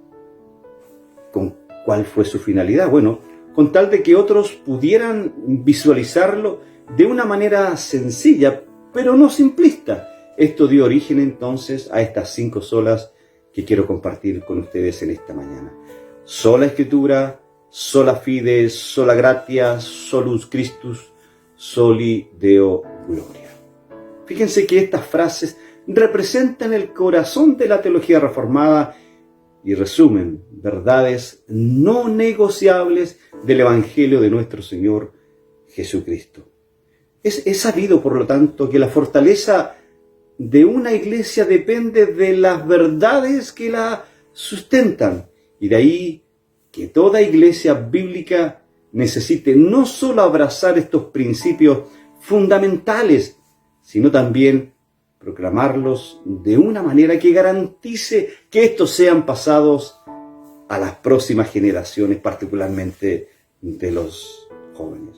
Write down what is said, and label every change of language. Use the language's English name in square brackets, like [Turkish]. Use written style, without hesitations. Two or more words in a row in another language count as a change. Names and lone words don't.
[Spanish] ¿Cuál fue su finalidad? Bueno, con tal de que otros pudieran visualizarlo de una manera sencilla, pero no simplista. Esto dio origen entonces a estas 5 solas que quiero compartir con ustedes en esta mañana. Sola Escritura, [Latin] sola fide, sola gratia, solus Christus, soli Deo gloria. [Spanish] Fíjense que estas frases representan el corazón de la teología reformada y resumen verdades no negociables del Evangelio de nuestro Señor Jesucristo. Es sabido, por lo tanto, que la fortaleza de una iglesia depende de las verdades que la sustentan, y de ahí que toda iglesia bíblica necesite no solo abrazar estos principios fundamentales, sino también proclamarlos de una manera que garantice que estos sean pasados a las próximas generaciones, particularmente de los jóvenes.